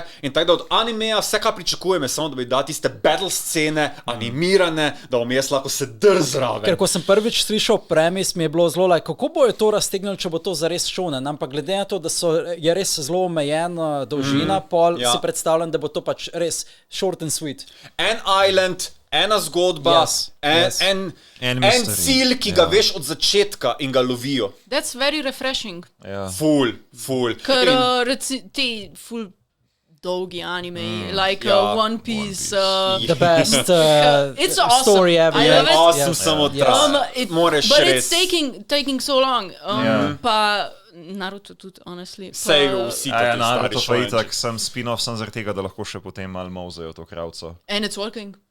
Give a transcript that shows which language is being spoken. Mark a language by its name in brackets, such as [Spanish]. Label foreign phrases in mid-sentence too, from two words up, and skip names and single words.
[Slovenian] In tako da od animeja vse, kar pričakujem, je samo, da bi dal tiste [English] battle scene, [Slovenian] animirane, da bom jaz lahko se zraven. Ker ko sem prvič slišal premis, mi je bilo zelo kako bojo to raztegnili, če bo to zares šonen. Ampak glede na to, da je res zelo omejena dolžina, si predstavljam, da bo to pač res [English] short and sweet. [Slovenian] En island, ena zgodba, en cilj, ki ga veš od začetka in ga lovijo. [English] That's very refreshing. [Slovenian] Ful. Ker ti ful dolgi anime, One Piece. [English] The best it's awesome. Story ever. I love it. [Slovenian] Awesome samo moraš [English] but [Slovenian] res. [English] But it's taking so long. [Slovenian] Pa Naruto tudi, honestly. Sej vsi tako Naruto pa itak, sem spin-off, sem zaradi tega, da lahko še potem malo mauzajo to kravco. [English] And it's working.